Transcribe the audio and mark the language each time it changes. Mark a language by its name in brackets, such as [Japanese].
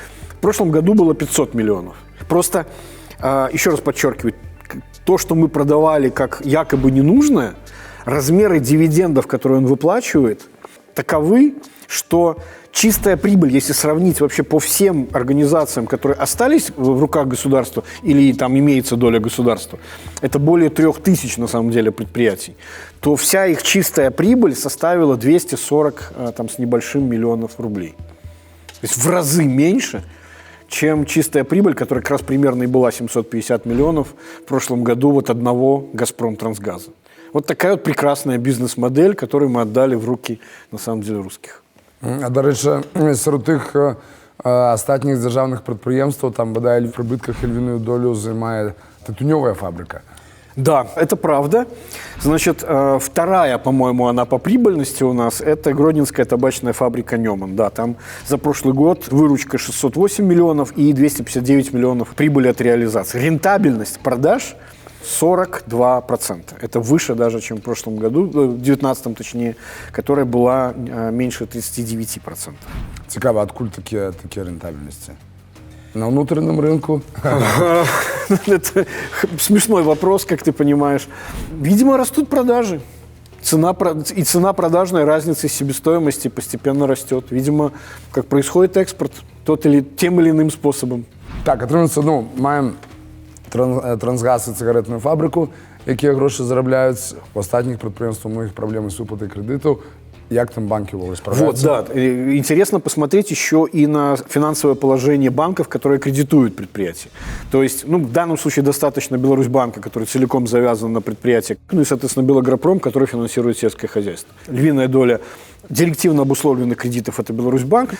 [Russian] В прошлом году было 500 миллионов. Просто, еще раз подчеркиваю, то, что мы продавали как якобы ненужное, размеры дивидендов, которые он выплачивает, таковы, что чистая прибыль, если сравнить вообще по всем организациям, которые остались в руках государства или там имеется доля государства, это более 3000 на самом деле предприятий, то вся их чистая прибыль составила 240 там, с небольшим миллионов рублей. То есть в разы меньше, чем чистая прибыль, которая как раз примерно и была 750 миллионов в прошлом году вот одного «Газпром Трансгаза». Вот такая вот прекрасная бизнес-модель, которую мы отдали в руки, на самом деле, русских. [Ukrainian] До речі, серед тих останніх державних підприємств, там, бодай, в прибитках [Russian] львиную долю [Ukrainian] займає тютюневая фабрика. [Russian] Да, это правда. Значит, вторая, по-моему, она по прибыльности у нас, это Гродненская табачная фабрика «Неман». Да, там за прошлый год выручка 608 миллионов и 259 миллионов прибыли от реализации. Рентабельность продаж 42%. Это выше даже, чем в прошлом году, в 2019 точнее, которая была меньше 39%. [Ukrainian] Цікаво, [Russian] откуда [Ukrainian] такі рентабельності? [Russian] На внутреннем рынку? Это смешной вопрос, как ты понимаешь. Видимо, растут продажи. Цена продажной разницы себестоимости постепенно растет. Видимо, как происходит экспорт, тем или иным способом. [Ukrainian] Так, отримується, маємо Трансгаз і цигаретну фабрику, які гроші заробляють. У останніх підприємств [Russian] у многих [Ukrainian] проблеми з виплатою кредиту. Як там банки [Russian] справляются? Вот, да. Интересно посмотреть еще и на финансовое положение банков, которые кредитуют предприятия. То есть, в данном случае достаточно Беларусьбанка, который целиком завязан на предприятие, и, соответственно, Белагропром, который финансирует сельское хозяйство. Львиная доля директивно обусловленных кредитов – это Беларусьбанк.